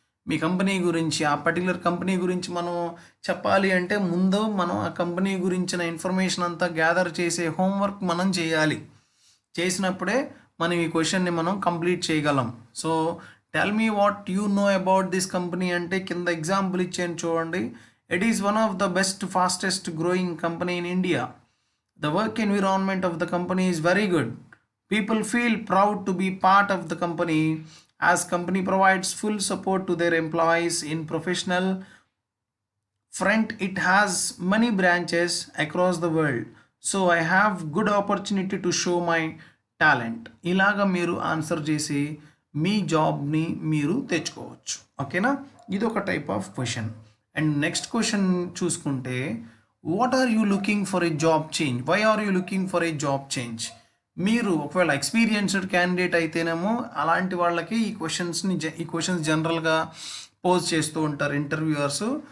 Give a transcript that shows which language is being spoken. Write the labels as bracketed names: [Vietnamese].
[Telugu] మీ company గురించి, ఆ particular company గురించి మనం చెప్పాలి అంటే ముందు మనం ఆ కంపెనీ గురించిన ఇన్ఫర్మేషన్ అంతా గ్యాదర్ చేసే హోంవర్క్ మనం చేయాలి. చేసినప్పుడే మనం ఈ క్వశ్చన్ని మనం కంప్లీట్ చేయగలం. So [English] tell me what you know about this company [Telugu] అంటే కింద ఎగ్జాంపుల్ ఇచ్చాను చూడండి. [English] It is one of the best, fastest growing company in India. The work environment of the company is very good. People feel proud to be part of the company as company provides full support to their employees in professional front. It has many branches across the world. So I have good opportunity to show my talent. [Telugu] ఇలాగా మీరు answer చేసి మీ జాబ్ని మీరు తెచ్చుకోవచ్చు. ఓకేనా? ఇది ఒక [English] Type of question. And next question చూసుకుంటే, what are you looking for a job change, why are you looking for a job change. [Telugu] మీరు ఒకవేళ ఎక్స్పీరియన్స్డ్ క్యాండిడేట్ అయితేనేమో అలాంటి వాళ్ళకి ఈ క్వశ్చన్స్ జనరల్గా పోజ్ చేస్తూ ఉంటారు ఇంటర్వ్యూయర్స్.